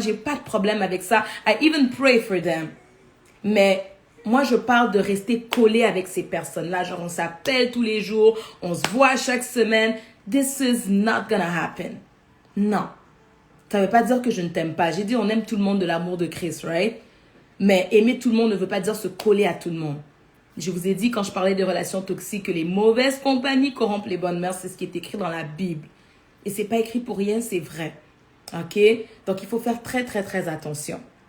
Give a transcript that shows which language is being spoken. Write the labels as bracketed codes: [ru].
[fr] J'ai pas de problème avec ça. [en] I even pray for them. [fr] Mais moi, je parle de rester collé avec ces personnes-là. Genre, on s'appelle tous les jours, on se voit chaque semaine. [en] This is not gonna happen. [fr] Non. Ça ne veut pas dire que je ne t'aime pas. J'ai dit, on aime tout le monde de l'amour de Christ, right? Mais aimer tout le monde ne veut pas dire se coller à tout le monde. Je vous ai dit, quand je parlais de relations toxiques, que les mauvaises compagnies corrompent les bonnes mœurs. C'est ce qui est écrit dans la Bible. Et c'est pas écrit pour rien, c'est vrai. OK? Donc, il faut faire très, très, très attention.